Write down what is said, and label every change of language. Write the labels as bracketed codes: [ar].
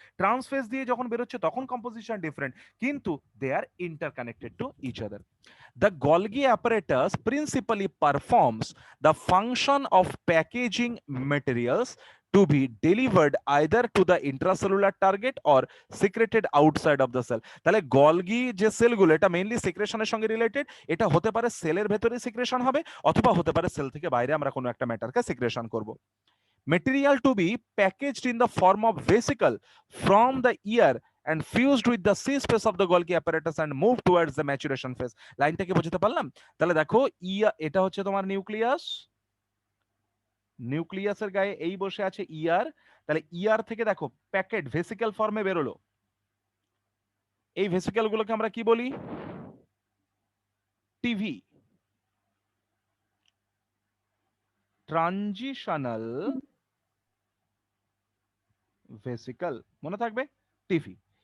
[bn] Trans phase দিয়ে যখন বেরোচ্ছে তখন কম্পোজিশন ডিফারেন্ট, কিন্তু [en] They are interconnected to each other. The Golgi apparatus principally performs the function of packaging materials to be delivered either to the intracellular target or secreted outside of the cell. [bn] তাহলে Golgi যে সেলগুলো, এটা mainly সিক্রেশনের সঙ্গে related. এটা হতে পারে সেলের ভেতরে সিক্রেশন হবে, অথবা হতে পারে সেল থেকে বাইরে আমরা কোনো একটা ম্যাটারকে সিক্রেশন করব। [en] Material to be packaged in the form of vesicle from the ear and fused with the C space of the Golgi apparatus and move towards the maturation phase. [bn] লাইনটা কি বুঝতে পারলাম? তাহলে দেখো, এটা হচ্ছে তোমার নিউক্লিয়াস, নিউক্লিয়াসের গায়ে এই বসে আছে ইয়ার। তাহলে ইয়ার থেকে দেখো প্যাকেট ভেসিকেল ফর্মে বেরোলো। এই ভেসিকেল গুলোকে আমরা কি বলি? টিভি, ট্রানজিশনাল ভেসিকল, মনে থাকবে টিভি।